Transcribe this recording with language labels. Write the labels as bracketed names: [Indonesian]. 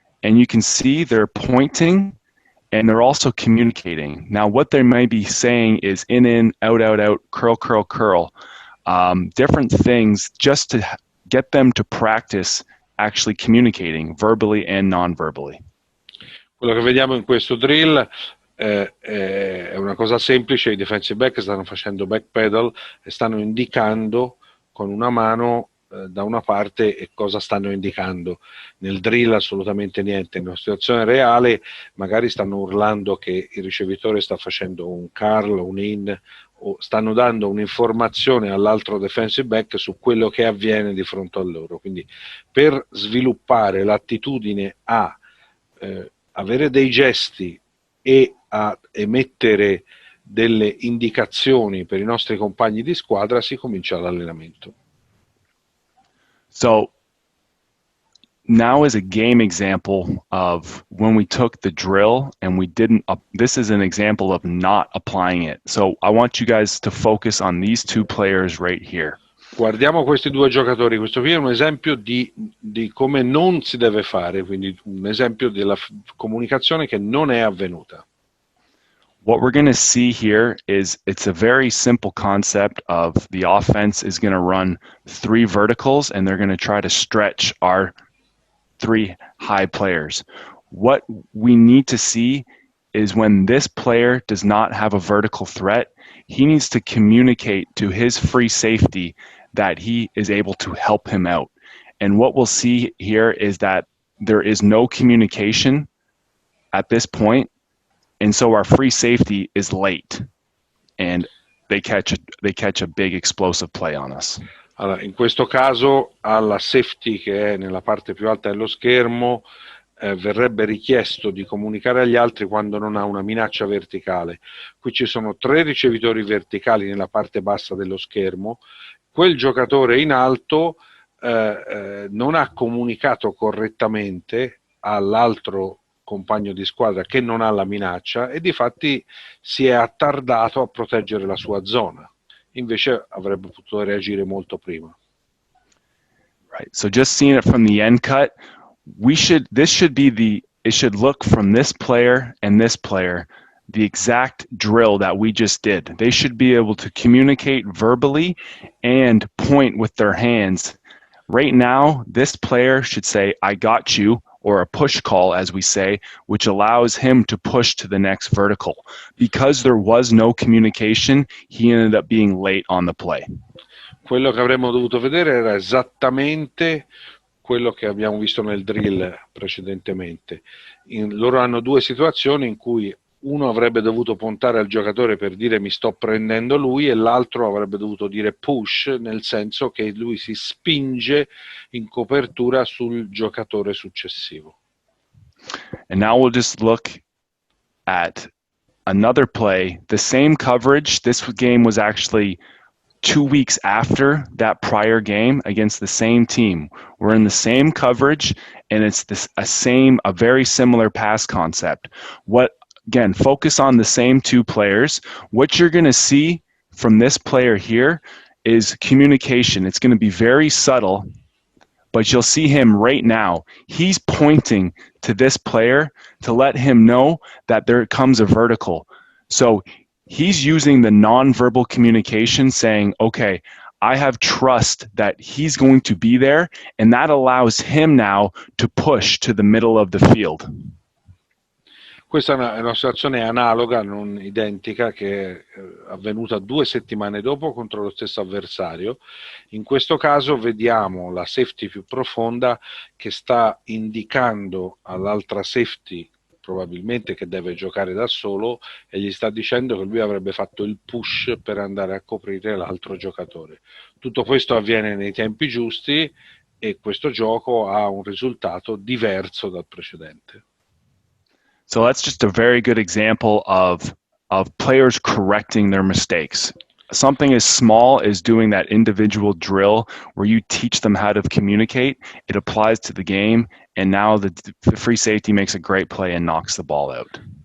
[English] And you can see they're pointing and they're also communicating. Now what they may be saying is in, out, curl, curl, curl. Different things just to get them to practice actually communicating verbally and non-verbally. [Italian] Quello che vediamo in questo drill è una cosa semplice. I defensive back stanno facendo back pedal e stanno indicando con una mano da una parte e cosa stanno indicando. Nel drill assolutamente niente, in una situazione reale magari stanno urlando che il ricevitore sta facendo un curl, un in, o stanno dando un'informazione all'altro defensive back su quello che avviene di fronte a loro. Quindi per sviluppare l'attitudine a avere dei gesti e a emettere delle indicazioni per i nostri compagni di squadra si comincia l'allenamento. [English] So now is a game example of when we took the drill and we didn't, this is an example of not applying it. So I want you guys to focus on these two players right here. [Italian] Guardiamo questi due giocatori, questo qui è un esempio di come non si deve fare, quindi un esempio della comunicazione che non è avvenuta. [English] What we're going to see here is it's a very simple concept of the offense is going to run 3 verticals and they're going to try to stretch our 3 high players. What we need to see is when this player does not have a vertical threat, he needs to communicate to his free safety that he is able to help him out. And what we'll see here is that there is no communication at this point. And so our free safety is late and they catch a big explosive play on us. [Italian] Allora, in questo caso alla safety che è nella parte più alta dello schermo verrebbe richiesto di comunicare agli altri quando non ha una minaccia verticale. Qui ci sono 3 ricevitori verticali nella parte bassa dello schermo. Quel giocatore in alto non ha comunicato correttamente all'altro compagno di squadra che non ha la minaccia e difatti si è attardato a proteggere la sua zona. Invece avrebbe potuto reagire molto prima. [English] Right. So just seeing it from the end cut, it should look from this player and this player the exact drill that we just did. They should be able to communicate verbally and point with their hands. Right now, this player should say, "I got you," or a push call, as we say, which allows him to push to the next vertical. Because there was no communication, he ended up being late on the play. [Italian] Quello che avremmo dovuto vedere era esattamente quello che abbiamo visto nel drill precedentemente. Loro hanno 2 situazioni in cui uno avrebbe dovuto puntare al giocatore per dire mi sto prendendo lui e l'altro avrebbe dovuto dire push, nel senso che lui si spinge in copertura sul giocatore successivo. [English] And now we'll just look at another play, the same coverage. This game was actually 2 weeks after that prior game against the same team. We're in the same coverage and it's a very similar pass concept. Again, focus on the same 2 players. What you're going to see from this player here is communication. It's going to be very subtle, but you'll see him right now. He's pointing to this player to let him know that there comes a vertical. So he's using the nonverbal communication saying, okay, I have trust that he's going to be there, and that allows him now to push to the middle of the field. [Italian] Questa è una situazione analoga, non identica, che è avvenuta 2 settimane dopo contro lo stesso avversario. In questo caso vediamo la safety più profonda che sta indicando all'altra safety probabilmente che deve giocare da solo e gli sta dicendo che lui avrebbe fatto il push per andare a coprire l'altro giocatore. Tutto questo avviene nei tempi giusti e questo gioco ha un risultato diverso dal precedente. [English] So that's just a very good example of players correcting their mistakes. Something as small as doing that individual drill where you teach them how to communicate, it applies to the game, and now the free safety makes a great play and knocks the ball out.